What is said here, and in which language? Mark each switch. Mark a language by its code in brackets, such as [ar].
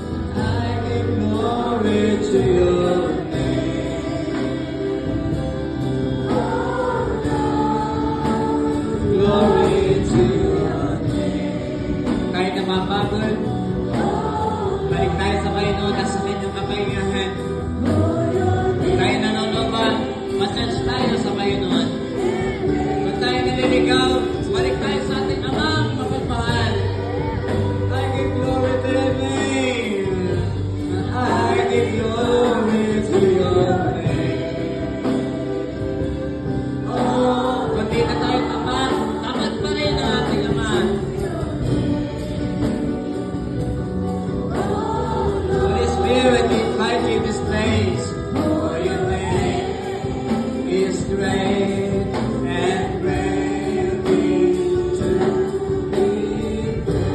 [en] I give glory to Your name. Glory to Your name. [tl] Kahit na mapagod, balik tayo sa Panginoon at sa kanyang kapangyarihan. Kung tayo nanonood ba, mas-search tayo sa Panginoon. Kung tayo naliligaw, balik tayo sa ating Amang mapagmahal. [en] I give glory to Your name. I give glory to Your name. [tl] Oh, kung di na tayo tapat, tapat pa rin ang ating Ama. [en] Spirit, we invite you this place, for Your name is great and greatly to be praised.